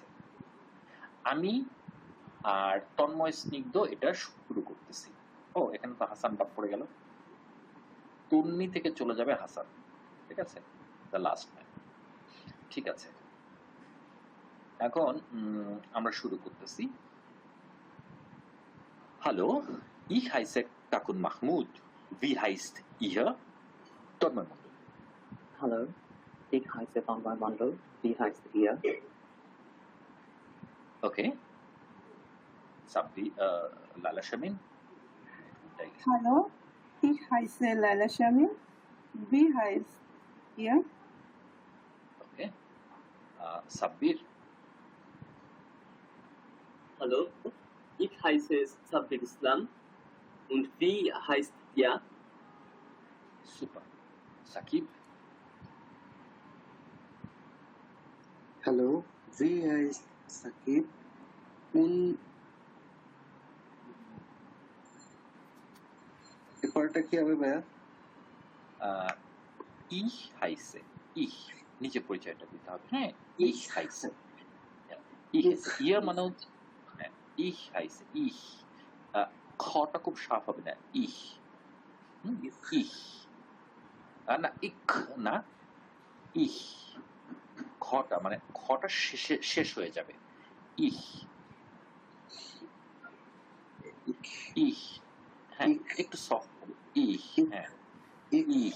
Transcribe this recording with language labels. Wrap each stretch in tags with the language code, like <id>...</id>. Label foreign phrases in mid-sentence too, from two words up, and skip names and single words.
<bn>আমি আর তন্ময় স্নিগ্ধ এটা শুরু করতেছি। ও, এখানে তো হাসান বাদ পড়ে গেল, তন্নি থেকে চলে যাবে হাসান। ঠিক আছে, দ্য লাস্ট ম্যান। ঠিক আছে, এখন আমরা শুরু করতেছি।</bn> <de>Hallo, ich heiße Takun Mahmoud. Wie heißt ihr? Tonmoy Mondol. Hallo, ich heiße Tonmoy Mondol. Wie heißt ihr?</de> <bn>Okay. সাব্বি লালা শামিন</bn> <de>Hallo, ich heiße Laila Shamim. Wie heißt ihr?</de> <bn>ওকে সাব্বির</bn> <de>Hallo, ich heiße Sabir Islam und wie heißt ihr?</de> <bn>সুপার সাকিব</bn> <de>Hallo, wie heißt Sakib?</de> <bn>Und এরপরটা কি হবে ভাইয়া?</bn> <de>ich heiße ich</de> <bn>নিচে পরিচয়টা দিতে হবে হ্যাঁ</bn> <de>ich heiße ich</de> <bn>হাইসে ইয়া মানে হচ্ছে হ্যাঁ</bn> <de>ich heiße ich</de> <bn>খটা খুব সাফ হবে না</bn> <de>ich ich</de> <bn>না ইক না ইহ খটা মানে খটা শেষ হয়ে যাবে</bn> <de>ich ich</de> <bn>হ্যাঁ একটু সফট হবে ইহ হ্যাঁ ইহ</bn>